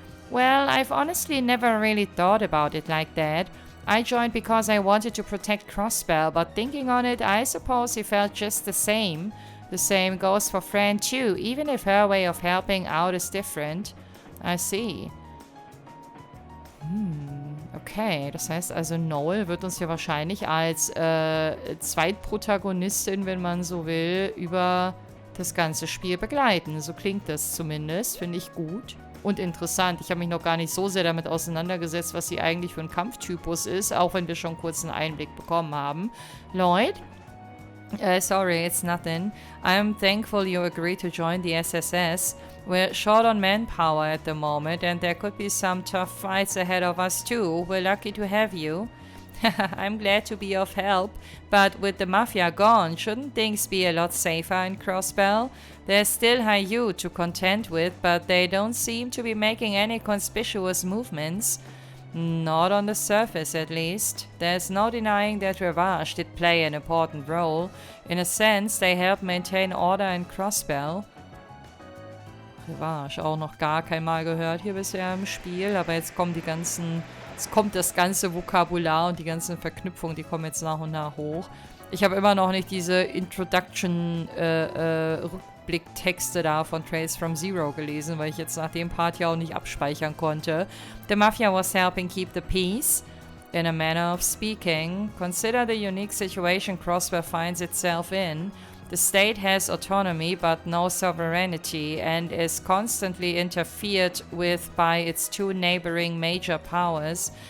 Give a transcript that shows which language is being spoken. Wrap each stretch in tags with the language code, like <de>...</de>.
<en>Well, I've honestly never really thought about it like that. I joined because I wanted to protect Crossbell, but thinking on it, I suppose he felt just the same. The same goes for Fran too, even if her way of helping out is different. I see.</en> <de>Okay, das heißt also, Noel wird uns ja wahrscheinlich als Zweitprotagonistin, wenn man so will, über das ganze Spiel begleiten. So klingt das zumindest, finde ich gut und interessant. Ich habe mich noch gar nicht so sehr damit auseinandergesetzt, was sie eigentlich für ein Kampftypus ist, auch wenn wir schon kurz einen Einblick bekommen haben.</de> <en>Lloyd? Sorry, it's nothing. I'm thankful you agreed to join the SSS. We're short on manpower at the moment, and there could be some tough fights ahead of us too. We're lucky to have you. I'm glad to be of help, but with the Mafia gone, shouldn't things be a lot safer in Crossbell? There's still HIER to contend with, but they don't seem to be making any conspicuous movements. Not on the surface, at least. There's no denying that Rivage did play an important role. In a sense, they helped maintain order in Crossbell.</en> <de>Rivage, auch noch gar kein Mal gehört hier bisher im Spiel, aber jetzt kommt das ganze Vokabular und die ganzen Verknüpfungen, die kommen jetzt nach und nach hoch. Ich habe immer noch nicht diese Introduction-Rückblicktexte da von Trails from Zero gelesen, weil ich jetzt nach dem Part ja auch nicht abspeichern konnte.</de> <en>The Mafia was helping keep the peace. In a manner of speaking, consider the unique situation Crossbell finds itself in. The state has autonomy but no sovereignty and is constantly interfered with by its two neighboring major powers.</en>